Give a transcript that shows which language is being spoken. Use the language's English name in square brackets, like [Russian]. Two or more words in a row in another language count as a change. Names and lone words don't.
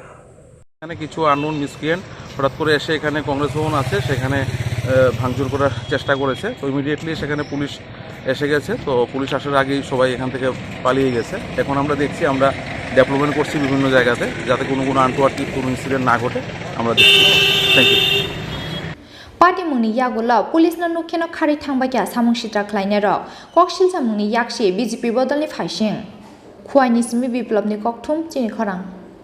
[Bangla] এখানে কিছু [English] unknown miscreant [Bangla] হঠাৎ করে এসে এখানে কংগ্রেস ভবন আছে সেখানে ভাঙচুর করার চেষ্টা করেছে তো ইমিডিয়েটলি সেখানে পুলিশ এসে গেছে তো পুলিশ আসার আগেই সবাই এখান থেকে পালিয়ে গেছে এখন আমরা দেখছি আমরা ডেভেলপমেন্ট করছি বিভিন্ন জায়গাতে যাতে কোনো আনটোয়ার্ড কোনো ইনসিডেন্ট না ঘটে আমরা দেখছি [English] thank you [Kok Borok] Party mungni yagulo police na nukheno khari thangbakia samung shitra khlainero kokshilja mungni yakshi BJP bodolni phaising Khwaini simi biplobni kokthum chini khorang